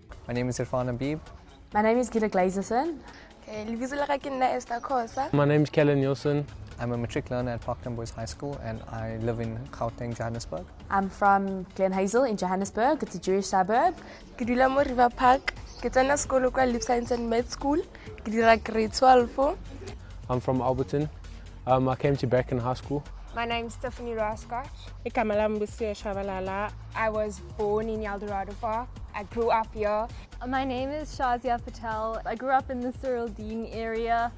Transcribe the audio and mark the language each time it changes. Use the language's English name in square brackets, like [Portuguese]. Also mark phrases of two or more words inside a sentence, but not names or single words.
[English] My name is Irfan Habib. My name is Gita Glazerson. My name is Kellen Nielsen. I'm a matric learner at Parktown Boys High School and I live in Gauteng, Johannesburg. I'm from Glen Hazel in Johannesburg. It's a Jewish suburb. [Tswana] Ke dula mo River Park. Ke tsena sekolo kwa Life Science and Med School. Ke dira grade 12. [English] I'm from Alberton. I came to Bracken High School. My name's Stephanie Rascott. I was born in Eldorado Park. I grew up here. My name is Shazia Patel. I grew up in the Cyril Dean area.